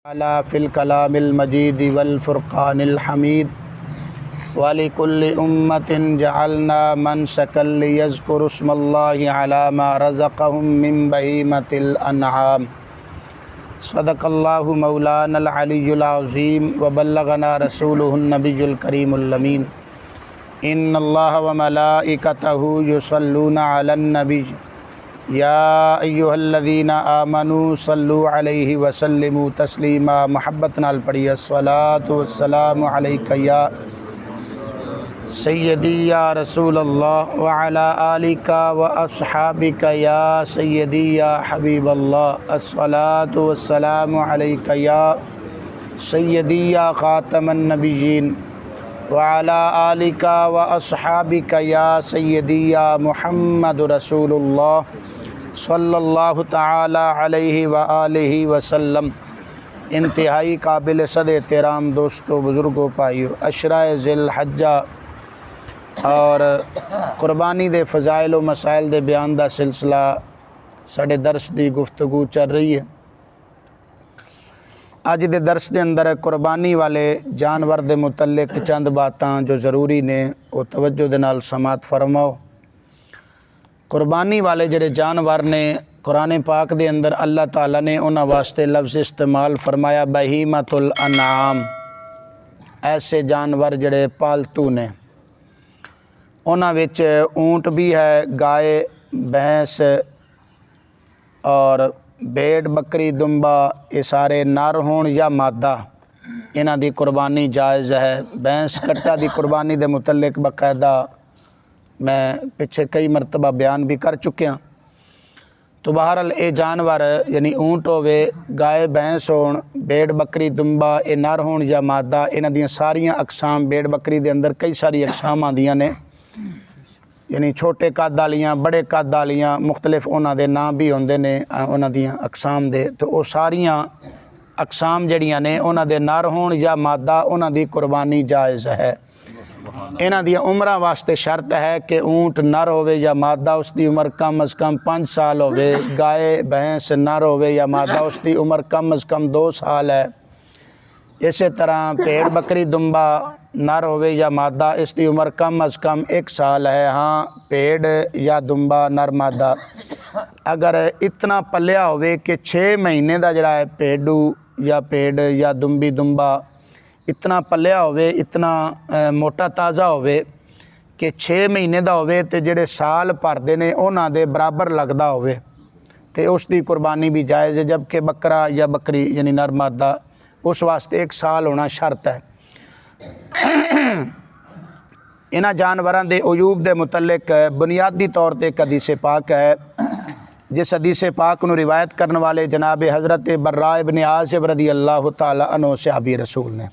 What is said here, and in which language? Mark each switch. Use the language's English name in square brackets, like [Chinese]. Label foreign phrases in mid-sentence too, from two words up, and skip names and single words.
[Arabic] تعالى في الكلام المجيد والفرقان الحميد ولكل أمة جعلنا منسكا ليذكروا اسم الله على ما رزقهم من بهيمة الأنعام. صدق الله مولانا العلي العظيم وبلغنا رسوله النبي الكريم الأمين. إن الله وملائكته يصلون على النبي يا أيها الذين آمنوا صلوا عليه وسلموا تسليما. [Punjabi] محبت نال پڑھیے [Arabic] الصلاة والسلام عليك يا سيدي يا رسول الله وعلى آلك وأصحابك يا سيدي يا حبيب الله. الصلاة والسلام عليك يا سيدي يا خاتم النبيين وعلى آلك وأصحابك يا سيدي يا محمد رسول الله صلى الله تعالى عليه وآله وسلم. [Punjabi] انتہائی قابل صد احترام دوستوں، بزرگوں، بھائیوں، عشرۂ ذی الحجہ اور قربانی دے فضائل و مسائل دے بیان دا سلسلہ ساڈے درس دی گفتگو چل رہی ہے. اج دے درس دے اندر قربانی والے جانور دے متعلق چند باتاں جو ضروری نے وہ توجہ دے نال سماعت فرماؤ. قربانی والے جہڑے جانور نے قرآن پاک دے اندر اللہ تعالیٰ نے انہاں واسطے لفظ استعمال فرمایا [Arabic] بهيمة الأنعام. [Punjabi] ایسے جانور جہڑے پالتو نے، انہاں وچ اونٹ بھی ہے، گائے، بھینس اور بھیڑ، بکری، دنبہ، یہ سارے نر ہون یا مادہ، انہاں دی قربانی جائز ہے. بھینس کٹا دی قربانی دے متعلق باقاعدہ میں پچھے کئی مرتبہ بیان بھی کر چکیا. تو بہرحال یہ جانور یعنی اونٹ ہووے، گائے، بھینس ہون، بھیڑ، بکری، دنبہ، یہ نر ہون یا مادہ, انہاں دیاں ساریاں اقسام، بھیڑ بکری دے اندر کئی ساری اقسام آندیاں نے، یعنی چھوٹے قد والیاں، بڑے قد والیاں، مختلف انہاں دے نام بھی ہوندے نے انہاں دیاں اقسام دے. تو وہ ساریاں اقسام جڑیاں نے انہاں دے نر ہون یا مادہ، انہاں دی قربانی جائز ہے. انہاں دیاں عمراں واسطے شرط ہے کہ اونٹ نر ہووے یا مادہ، اس کی عمر کم از کم 5 سال ہووے. گائے بھینس نر ہووے یا مادہ، اس کی عمر کم از کم 2 سال ہے. اس طرح بھیڑ بکری دنبہ نر ہووے یا مادہ، اس کی عمر کم از کم 1 سال ہے. ہاں، بھیڑ یا دنبہ نر مادہ اگر اتنا پلیا ہووے کہ 6 مہینے کا جڑا ہے بھیڑو یا بھیڑ یا دنبی دنبہ اتنا پلیا ہووے، اتنا موٹا تازہ ہووے کہ 6 مہینے کا ہووے تے جہڑے سال بھردے نے انہاں دے برابر لگدا ہووے تے اس کی قربانی بھی جائز ہے. جبکہ بکرا یا بکری یعنی نر مادہ اس واسطے 1 سال ہونا شرط ہے. انہاں جانوراں دے عیوب دے متعلق بنیادی طور پر ایک حدیث پاک ہے، جس حدیث پاک نوں روایت کرنے والے جناب حضرت براء ابن عازب [Arabic] رضي الله تعالى عنه [Punjabi] صحابی رسول نے.